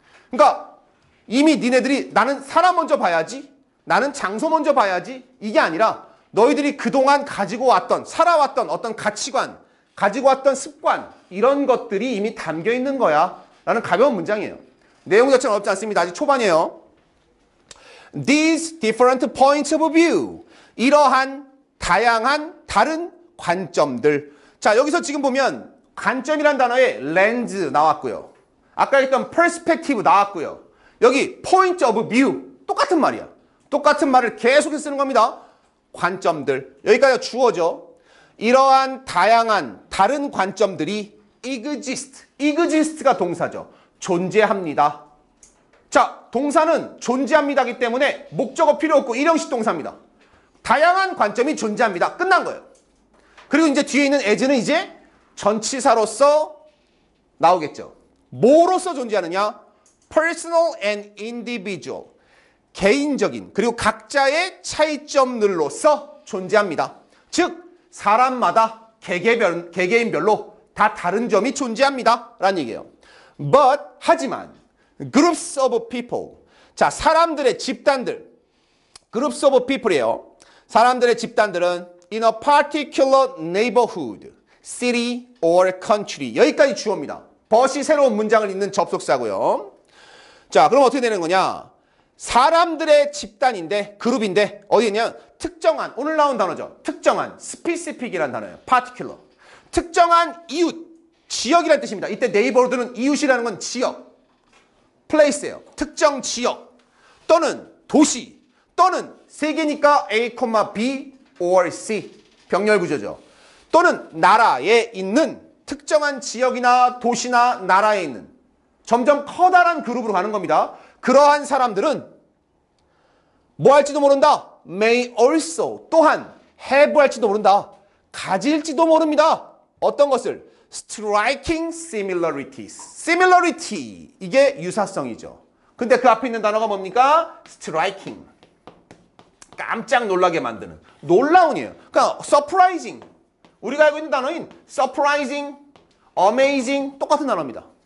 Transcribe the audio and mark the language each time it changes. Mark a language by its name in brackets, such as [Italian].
[Korean] 그러니까 이미 니네들이 나는 사람 먼저 봐야지, 나는 장소 먼저 봐야지, 이게 아니라 너희들이 그동안 가지고 왔던 살아왔던 어떤 가치관, 가지고 왔던 습관, 이런 것들이 이미 담겨 있는 거야 라는 가벼운 문장이에요. 내용 자체는 어렵지 않습니다. 아직 초반이에요. [English] These different points of view. [Korean] 이러한 다양한 다른 관점들. 자, 여기서 지금 보면 관점이란 단어에 렌즈 나왔고요. 아까 했던 perspective 나왔고요. 여기 [English] point of view [Korean] 똑같은 말이야. 똑같은 말을 계속해서 쓰는 겁니다. 관점들. 여기까지가 주어죠. 이러한 다양한 다른 관점들이 exist. exist가 동사죠. 존재합니다. 자, 동사는 존재합니다이기 때문에 목적어 필요 없고 일형식 동사입니다. 다양한 관점이 존재합니다. 끝난 거예요. 그리고 이제 뒤에 있는 as는 이제 전치사로서 나오겠죠. 뭐로서 존재하느냐? [English] personal and individual. [Korean] 개인적인 그리고 각자의 차이점들로서 존재합니다. 즉 사람마다 개개인별로 다 다른 점이 존재합니다 라는 얘기예요. [English] But [Korean] 하지만 [English] groups of people. [Korean] 자, 사람들의 집단들. [English] groups of people [Korean] 이에요. 사람들의 집단들은 [English] in a particular neighborhood, city or country. [Korean] 여기까지 주어입니다. but이 새로운 문장을 잇는 접속사고요. 자, 그럼 어떻게 되는 거냐? 사람들의 집단인데, 그룹인데, 어디 있냐? 특정한, 오늘 나온 단어죠. 특정한, specific이라는 단어예요. [English] particular. [Korean] 특정한 이웃, 지역이라는 뜻입니다. 이때 neighborhood는 이웃이라는 건 지역, place예요. 특정 지역, 또는 도시, 또는 세 개니까 A, B or C. 병렬 구조죠. 또는 나라에 있는 특정한 지역이나 도시나 나라에 있는 점점 커다란 그룹으로 가는 겁니다. 그러한 사람들은 뭐 할지도 모른다. [English] may also, [Korean] 또한 have 할지도 모른다. 가질지도 모릅니다. 어떤 것을? [English] striking similarities. [Korean] similarity, 이게 유사성이죠. 근데 그 앞에 있는 단어가 뭡니까? striking. 깜짝 놀라게 만드는. 놀라운이에요. 그러니까 surprising. 우리가 알고 있는 단어인 surprising, amazing 똑같은 단어입니다.